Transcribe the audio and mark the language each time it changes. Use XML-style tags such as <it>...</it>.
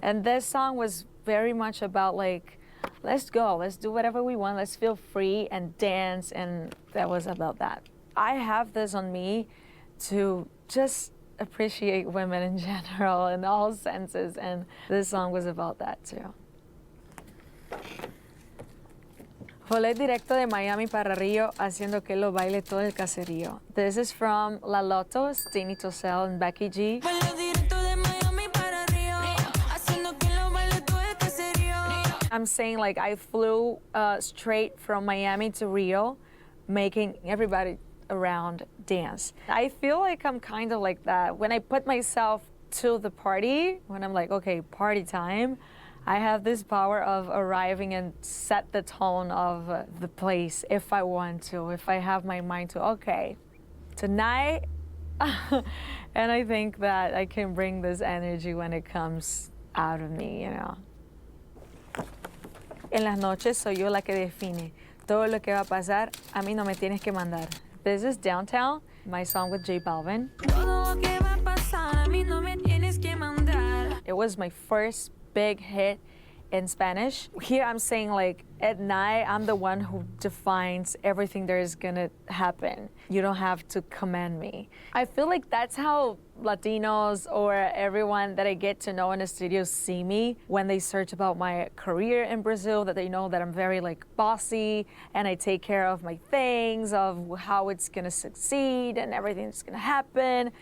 <en>And this song was very much about like, let's go, let's do whatever we want, let's feel free and dance, and that was about that. I have this on me to just appreciate women in general in all senses, and this song was about that too.</en> <es>Volé directo de Miami para Río, haciendo que lo baile todo el caserío.</es> <en>This is from La Lotos, Tini Tosel, and Becky G.</en> <es>Volé directo de Miami para Río, haciendo que lo baile todo el caserío.</es> <en>I'm saying like I flew straight from Miami to Rio, making everybody around dance. I feel like I'm kind of like that. When I put myself to the party, when I'm like, okay, party time, I have this power of arriving and set the tone of the place if I want to, if I have my mind to, okay, tonight, and I think that I can bring this energy when it comes out of me, you know.</en> <es>En las noches soy yo la que define. Todo lo que va a pasar, a mí no me tienes que mandar.</es> <en>This is Downtown, my song with J Balvin.</en> <es>Todo lo que va a pasar, a mí no me tienes que mandar.</es> <en>It was my first big hit in Spanish. Here I'm saying like, at night, I'm the one who defines everything that is gonna happen. You don't have to command me. I feel like that's how Latinos or everyone that I get to know in the studio see me when they search about my career in Brazil, that they know that I'm very like bossy and I take care of my things, of how it's gonna succeed and everything's gonna happen.</en>